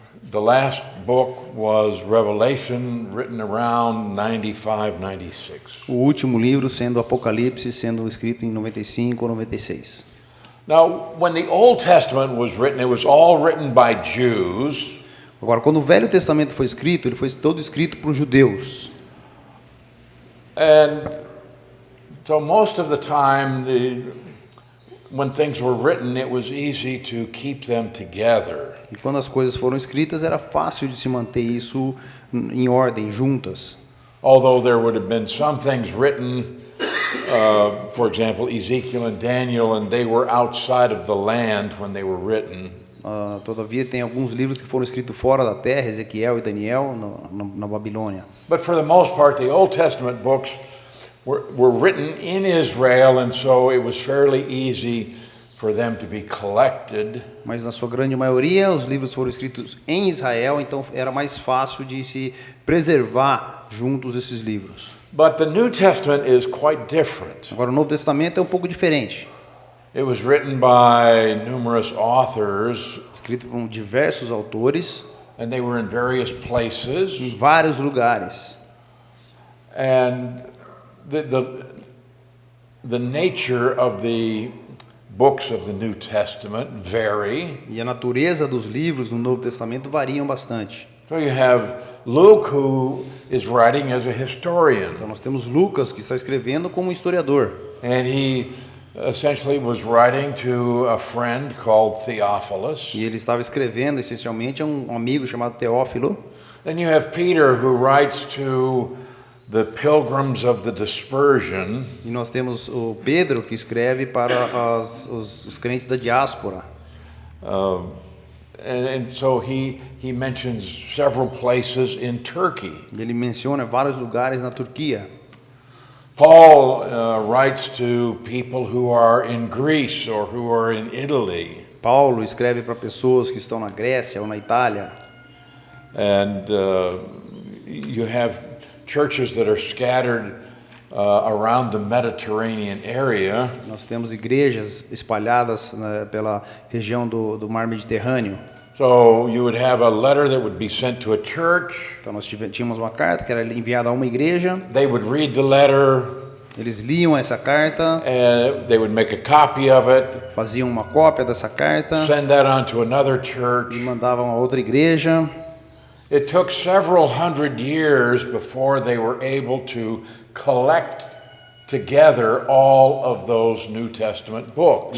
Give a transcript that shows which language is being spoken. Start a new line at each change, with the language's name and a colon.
English: The last book was Revelation, written around 95, 96.
Portuguese: O último livro sendo Apocalipse, sendo escrito em 95 ou 96.
English: Now, when the Old Testament was written, it was all written by Jews.
Portuguese: Agora, quando o Velho Testamento foi escrito, ele foi todo escrito por judeus.
English: And so most of the time, when things were written, it was easy to keep them together.
Portuguese: E quando as coisas foram escritas, era fácil de se manter isso em ordem, juntas.
English: Although there would have been some things written, for example, Ezekiel and Daniel, and they were outside of the land when they were written.
Portuguese: Todavia, tem alguns livros que foram escritos fora da terra, Ezequiel e Daniel, na Babilônia.
English: But for the most part, the Old Testament books were written in Israel, and so it was fairly easy for them to be collected.
Portuguese: Mas na sua grande maioria, os livros foram escritos em Israel, então era mais fácil de se preservar juntos esses livros.
English: But the New Testament is quite different.
Portuguese: Agora, o Novo Testamento é um pouco diferente.
English: It was written by numerous authors,
Portuguese: Escrito por diversos autores,
English: and they were in various places.
Portuguese: em vários lugares.
English: And the nature of the books of the New Testament vary.
Portuguese: E a natureza dos livros no Novo Testamento variam bastante.
English: So you have Luke, who is writing as a historian,
Portuguese: Então nós temos Lucas, que está escrevendo como historiador.
English: and he essentially was writing to a friend called Theophilus.
Portuguese: E ele estava escrevendo essencialmente a um amigo chamado Teófilo.
English: Then you have Peter, who writes to the pilgrims of the dispersion.
Portuguese: E nós temos o Pedro, que escreve para os crentes da diáspora.
English: And so he mentions several places in Turkey.
Portuguese: E ele menciona vários lugares na Turquia.
English: Paul writes to people who are in Greece or who are in Italy.
Portuguese: Paulo escreve para pessoas que estão na Grécia ou na Itália.
English: And you have churches that are scattered around the Mediterranean area.
Portuguese: Nós temos igrejas espalhadas, né, pela região do Mar Mediterrâneo.
English: So you would have a letter that would be sent to a church.
Portuguese: Então nós tínhamos uma carta que era enviada a uma igreja.
English: They would read the letter.
Portuguese: Eles liam essa carta,
English: And they would make a copy of it,
Portuguese: faziam uma cópia dessa carta
English: send that on to another
Portuguese: e
English: church.
Portuguese: mandavam a outra igreja.
English: It took several hundred years before they were able to collect together all of those New Testament books.